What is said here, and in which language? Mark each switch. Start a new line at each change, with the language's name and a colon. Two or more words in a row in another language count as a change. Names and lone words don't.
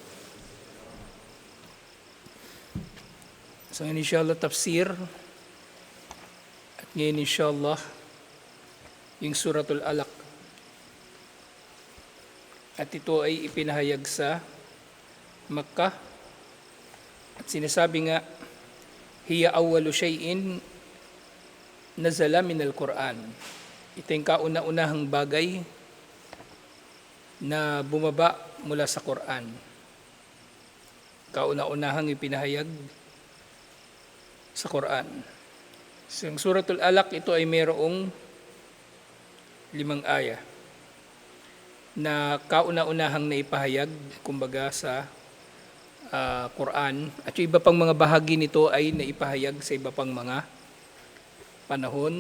Arabic: So إن شاء الله تفسير.
Filipino: At ngayon inshallah yung suratul Alaq. At ito ay ipinahayag sa Makkah at sinasabi nga
Arabic: هي أول شيء نزل من القرآن.
Filipino: Ito yung kauna-unahang bagay na bumaba mula sa Quran. Kauna-unahang ipinahayag sa Quran. So, yung suratul Alaq ito ay mayroong 5 aya na kauna-unahang naipahayag kumbaga sa Quran, at yung iba pang mga bahagi nito ay naipahayag sa iba pang mga panahon.